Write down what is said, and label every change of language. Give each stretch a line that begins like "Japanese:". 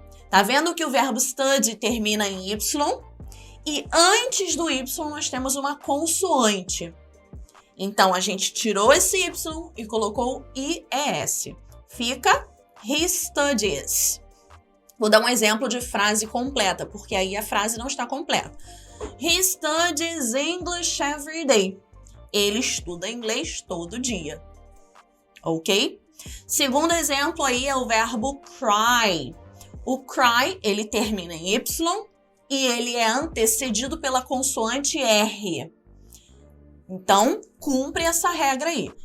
Portuguese: Tá vendo que o verbo study termina em Y? E antes do Y nós temos uma consoante. Então, a gente tirou esse Y e colocou IES. Fica
English: he studies.
Portuguese: Vou dar um exemplo de frase completa, porque aí a frase não está completa.
English: He studies English every day.
Portuguese: Ele estuda inglês todo dia. Ok? Segundo exemplo aí é o verbo cry. O cry, ele termina em Y e ele é antecedido pela consoante R. Então, cumpre essa regra aí.